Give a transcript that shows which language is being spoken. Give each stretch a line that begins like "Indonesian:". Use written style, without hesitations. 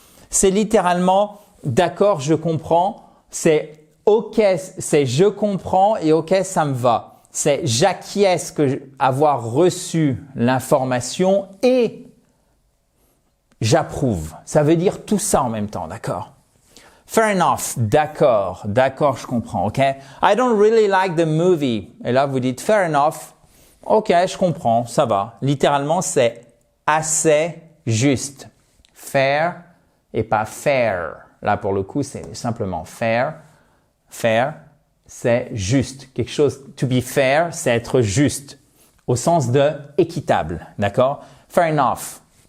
French: C'est littéralement « d'accord, je comprends », c'est « ok, c'est je comprends » et « ok, ça me va ». C'est j'acquiesce avoir reçu l'information et j'approuve. Ça veut dire tout ça en même temps, d'accord?
English: Fair enough,
French: d'accord, je comprends, ok?
English: I don't really like the movie.
French: Et là, vous dites
English: fair enough,
French: ok, je comprends, ça va. Littéralement, c'est assez juste. Fair et pas fair. Là, pour le coup, c'est simplement fair. Fair. C'est juste. Quelque chose,
English: to be fair,
French: c'est être juste, au sens de équitable, d'accord?
English: Fair enough.